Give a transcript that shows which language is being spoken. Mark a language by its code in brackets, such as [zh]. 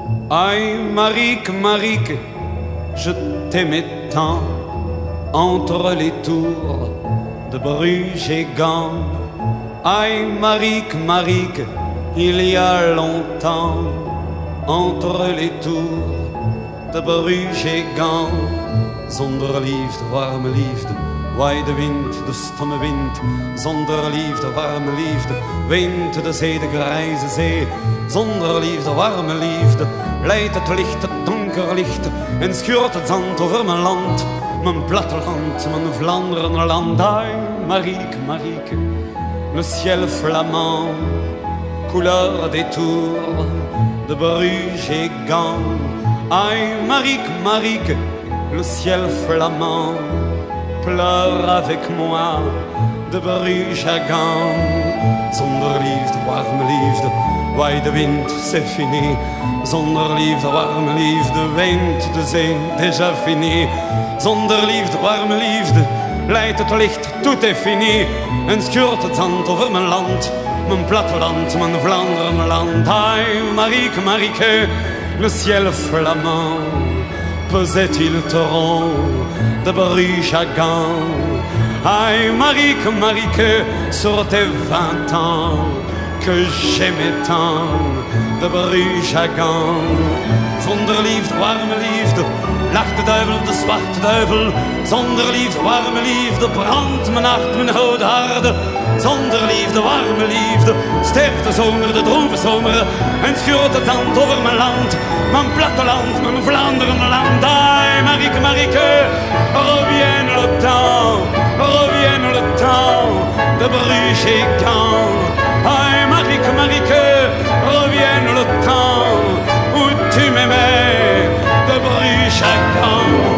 [fr] Aïe, Marique, Marique, je t'aimais tant entre les tours de Bruges et Gand. Aïe, Marique, Marique, il y a longtemps entre les tours de Bruges et Gand. [nl] Zonder liefde, warme liefde, waai de wind, de stomme wind. Zonder liefde, warme liefde, weent de zee, de grijze zee. Zonder liefde, warme liefde, leidt het licht, het donker licht. En schuurt het zand over mijn land, mijn platteland, mijn Vlaanderenland. [fr] Aïe, Marique, Marique, le ciel flamand, couleur des tours de Bruges et Gand. Aïe, Marique, Marique, le ciel flamand, pleure avec moi de Bruges à Gand. [nl] Zonder liefde, warme liefde, waai de wind, [fr] c'est fini. [nl] Zonder liefde, warme liefde, weent de zee, [fr] déjà fini. [nl] Zonder liefde, warme liefde, leidt het licht, [fr] tout est fini. [nl] En schuurt het zand over mijn land, mijn platteland, mijn Vlaanderenland. [fr] Aïe, Marique, Marique, le ciel flamand, pesait-il torrent de Bruges à Gand. Aïe, Marique, Marique, sur tes 20 ans que j'aimais tant de Bruges à Gand. [nl] Zonder liefde, warme liefde, lacht de duivel, de zwarte duivel. Zonder liefde, warme liefde, brandt mijn hart, mijn oude harde. Zonder liefde, warme liefde, sterft de zomer, de droeve zomer. En schuurt het zand over mijn land, mijn platteland, mijn Vlaanderenland. [fr] Aïe, Marique, Marique, revienne le temps, revienne le temps de Bruges et Gand. Aïe, Marique, Marique, revienne le temps où tu m'aimais de Bruges à Gand.